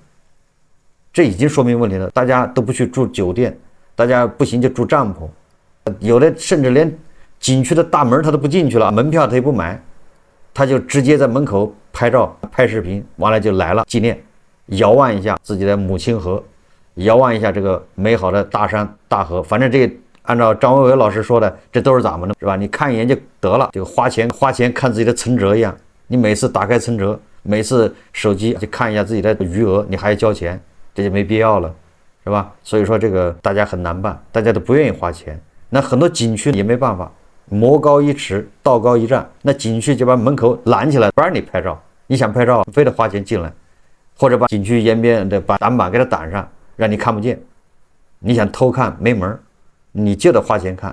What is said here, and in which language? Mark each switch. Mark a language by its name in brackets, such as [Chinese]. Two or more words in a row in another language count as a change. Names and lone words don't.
[Chinese] 這已經說明問題了，大家都不去住酒店，大家不行就住帳篷，有的甚至連景區的大門他都不進去了，門票他也不買，他就直接在門口拍照拍視頻，完了就來了紀念，遙望一下自己的母親河，遙望一下這個美好的大山大河。反正這個按照張維為老師說的，這都是咱們的，是吧？你看一眼就得了，這個花錢看自己的存折一樣，你每次打開存折，每次手機去看一下自己的餘額，你還要交錢，這就沒必要了，是吧？所以說這個大家很難辦，大家都不願意花錢。那很多景区也沒辦法，魔高一尺道高一丈，那景區就把門口攔起來，不讓你拍照，你想拍照非得花錢進來，或者把景區沿邊的把挡板給它擋上，讓你看不見，你想偷看沒門，你就得花錢看。